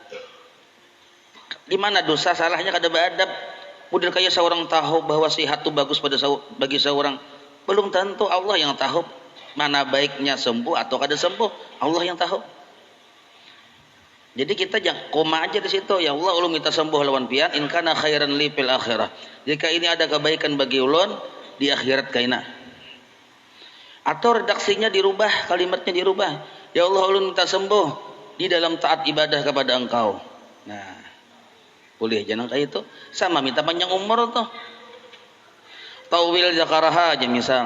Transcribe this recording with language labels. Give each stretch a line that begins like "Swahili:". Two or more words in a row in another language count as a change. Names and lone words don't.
Banjar: Di mana dosa? Salahnya kada beradab. Model kayak seorang tahu bahwa sihat itu bagus bagi seorang. Belum tentu, Allah yang tahu mana baiknya sembuh atau kada sembuh. Allah yang tahu. Jadi kita jangan koma aja di situ. Ya Allah, ulun minta sembuh lawan pian,
Arabic: إن كان خيرا لي في الآخرة.
Banjar: Jika ini ada kebaikan bagi ulun di akhirat kaina. Atau redaksinya dirubah, kalimatnya dirubah. Ya Allah, ulun minta sembuh di dalam taat ibadah kepada Engkau. Nah, boleh jangan kayak itu. Sama minta panjang umur tuh. Tawil zakaraha aja misal.